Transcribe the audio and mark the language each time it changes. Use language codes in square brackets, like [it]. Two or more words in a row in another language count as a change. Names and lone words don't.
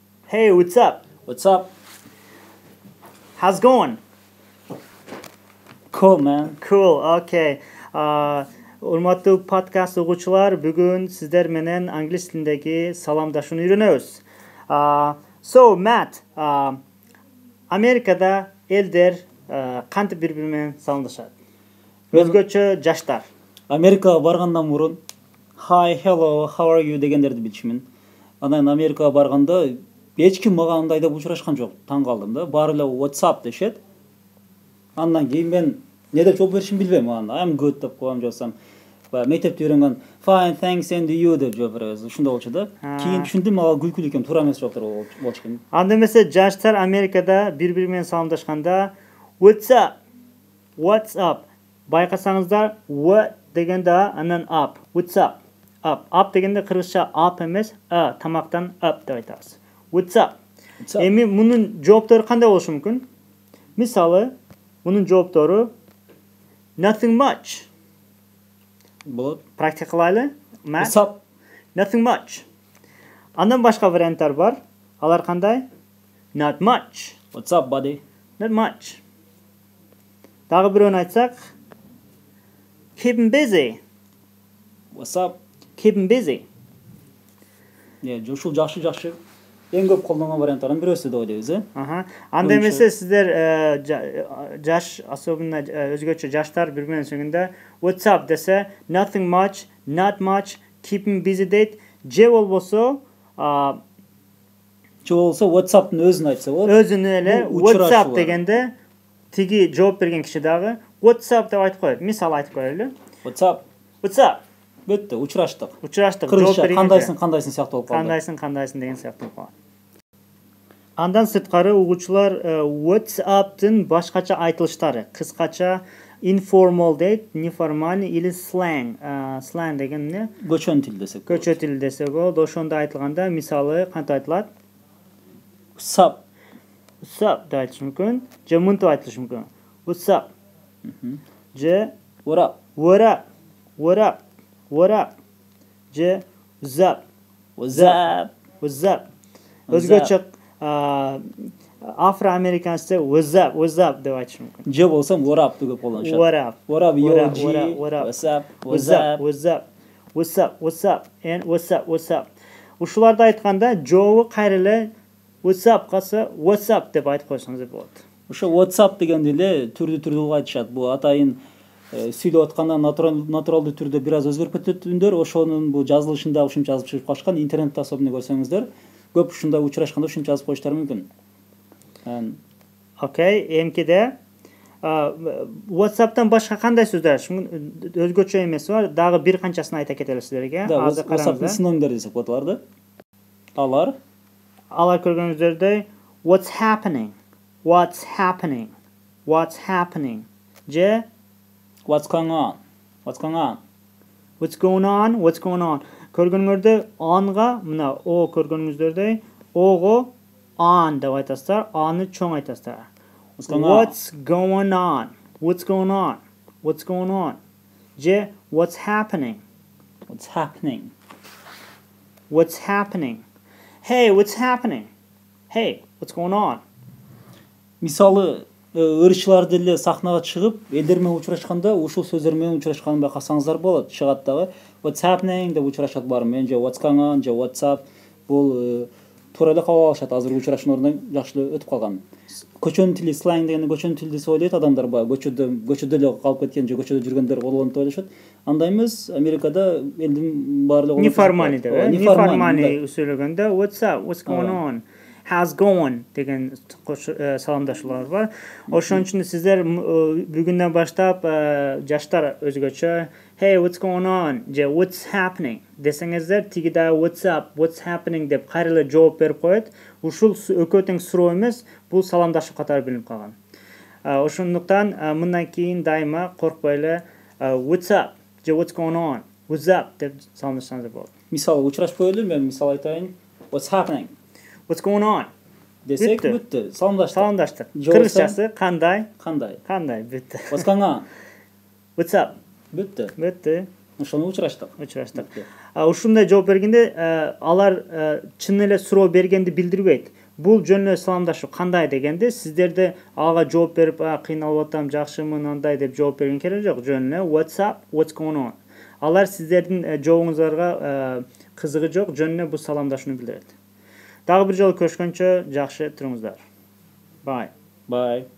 [en] Hey, what's up? What's up? How's it going? Cool, man. Cool, okay. [ky] Урматтуу подкаст угуучулар, бүгүн сиздер менен англис тилиндеги саламдашууну үйрөнөбүз. So, Matt, Америкада элдер кантип бири-бири менен саламдашат? Өзгөчө жаштар. Америкага баргандан мурун [en] Hi, hello, how are you [ky] дегендерди билчүмүн. Анан Америкага барганда эч ким мага андай деп учурашкан жок. Таң калдым да. Баары эле [en] What's up [ky] дешет. Андан кийин мен не деп жооп беришимди билбейм. [en] I'm good [ky] деп коем жосам. Мектепте үйрөнгөн [en] Fine, thanks and you [ky] деп жооп беребиз. Ушундай болчу да. Кийин түшүндүм, ага күлкүлүү экен, туура эмес жооптор болчу экен. Анда эмесе жаштар Америкада бири-бири менен саламдашканда [en] What's up? What's up? Байкасаңыздар what [ky] дегенде анан [en] up. What's up? Up. [ky] Up дегенде кыргызча up эмес, тамактан up деп айтабыз. [en] What's up? [ky] Эми мунун жооптору кандай болушу мүмкүн? Мисалы, мунун жооптору [en] nothing much. [ky] Болот. Практика кылайлы. [en] What's up? Nothing much. [ky] Андан башка варианттар бар. Алар кандай? [en] Not much. What's up, buddy? Not much. [ky] Дагы бирөөнү айтсак, [en] keeping busy. What's up? Keeping busy. [ky] Ушул жакшы. Эң көп колдонгон варианттардын бирөөсү деп ойлойбуз, Анда эмесе сиздер жаш, особенно өзгөчө жаштар бири менен сөйлөгөндө [en] what's up [ky] десе [en] nothing much, not much, keeping busy [ky] дейт. Же болбосо [en] what's up'тын [ky] өзүн айтса болот. Өзүнө эле [en] what's up [ky] дегенде тиги жооп берген киши дагы [en] what's up [ky] деп айтып коет. Мисал айтып коелу. [en] What's up? What's up? [ky] Бүттү, учураштык. Кыргызча кандайсың сыяктуу болуп калды. Кандайсың деген сыяктуу болуп калат. Андан сырткары угуучулар [en] what's up- [ky] тын башкача айтылыштары, кыскача informal дейт, [ru] неформальный или [ky] slang. Slang деген эмне? Көчөн тил десек. Көчө тил десек болот. Ошондо айтылганда мисалы кантип айтылат? [en] What's up? What's up [ky] деп айтыш мүмкүн. Же мынтип айтылышы мүмкүн. [en] What's up? Же What up? What up? What up? What up? Же what's up? What's up? What's up? [ky] Өзгөчө афро-американецте [en] what's up [ky] деп айтыш мүмкүн. Же болсом [en] what up [ky] деп колдонушат. [en] What up? What up, yo, G? What's up? What's up? What's up? What's up? What's up? And what's up? What's up? [ky] Ушуларды айтканда жообу кайра эле [en] what's up [ky] калса [en] what's up [ky] деп айтып койсоңуз болот. Ошо [en] what's up [ky] дегенди эле түрдүү айтышат. Бул атайын сүйлөп атканда натуралдуу түрдө бир аз өзгөрүп кетет үндөр. Ошонун бул жазылышында ушунча жазып чыгып калышкан. Интернетте особенно көрсөңүздөр, көп ушундай учурашканда ушунча жазып коюштары мүмкүн. Окей, эмкиде WhatsApp'тан башка кандай сөздөр? Өзгөчө эмес бар, дагы бир канчасын айта кетели силерге. Азыр WhatsApp'тын синонимдери десек болот аларды. Алар көргөнүздөрдөй [en] what's happening? What's happening? What's happening? Же what's going on? What's going on? What's going on? What's going on? [ky] Көргөнүңөрдө onга мына о көргөнүңөрдөй ого on деп айтасыздар, аны чоң айтасыздар. [en] What's going on? What's going on? What's going on? Же what's happening? What's happening? What's happening? Hey, what's happening? Hey, what's going on? [ky] Мисалы, ырчылар деле сахнага чыгып, элдер менен учурашканда ушул сөздөр менен учурашканын байкасаңыздар болот. Чыгат дагы [en] what's happening [ky] деп учурашат баары менен, же [en] what's going on, [ky] же [en] what's up. [ky] Бул туура эле кабыл алышат. Азыр учурашууну ордон жакшы өтүп калган. Көчөнүн тили, slang дегенди көчөнүн тил десе ойлойт адамдар, көчөдө эле калып кеткен же көчөдө жүргөндөр болгон деп ойлошот. Андай эмес, Америкада элдин баары эле неформальный деп, неформальный сөйлөгөндө [en] what's up, what's going on? How's going [ky] деген саламдашуулар бар. Ошон үчүн сиздер бүгүндөн баштап жаштар өзгөчө [en] hey what's going on [ky] же [en] what's happening [ky] десеңиздер тиги да [en] what's up, what's happening [ky] деп кайра эле жооп берип коет. Ушул экөө тең суроо эмес, бул саламдашуу катары билинип калган. Ошондуктан мындан кийин дайыма коркпой эле [en] what's up [ky] же [en] what's going on, what's up [ky] деп саламдашсаңыздар болот. Мисалы учурашып коелу, мен мисал айтайын. [en] What's happening? What's going on? [ky] Десек бүттү. Саламдаштык. Кыргызчасы кандай? Кандай? Бүттү. [en] What's going on? What's up? [ky] Бүттү. Ошону учураштык. Ушундай жооп бергенде алар чын эле суроо бергенди билдирбейт. Бул жөн эле саламдашуу кандай дегенде, сиздерде ага жооп берип, кыйналып атам, жакшымын, андай деп жооп берген кереги жок. Жөн эле [en] what's up, what's going on. [ky] Алар сиздердин жообуңуздарга кызыгы жок, жөн эле бул саламдашууну билдирет. Дагы бир жолу көрүшкөнчө жакшы туруңуздар. [en] Bye. Bye.